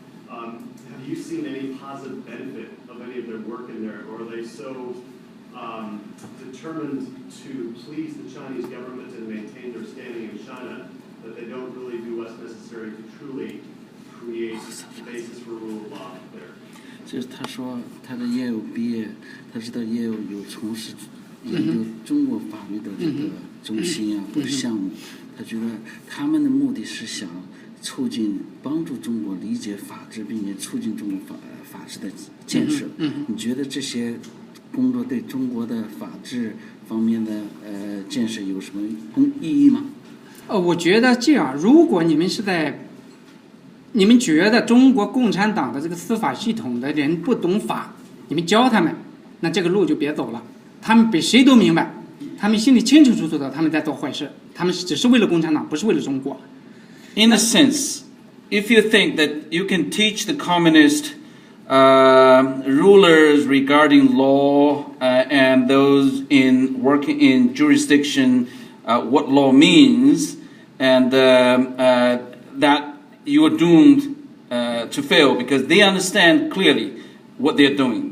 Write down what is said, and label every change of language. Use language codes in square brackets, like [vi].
[en] Have you seen any positive benefit of any of their work in there, or are they so determined to please the Chinese government and maintain their standing in China that they don't really do what's necessary to truly create the basis for rule of law there? [zh] 就是他说他的业务毕业，他知道业务有从事研究中国法律的这个中心啊或者项目，他觉得他们的目的是想促进帮助中国理解法治，并且促进中国法治的建设。你觉得这些工作对中国的法治方面的建设有什么意义吗？我觉得这样，如果你们觉得中国共产党的这个司法系统的人不懂法，你们教他们，那这个路就别走了。他们比谁都明白，他们心里清清楚楚的他们在做坏事，他们只是为了共产党，不是为了中国。 [en] In a sense, if you think that you can teach the communist rulers regarding law and those in working in jurisdiction what law means, and that you are doomed to fail because they understand clearly what they're doing.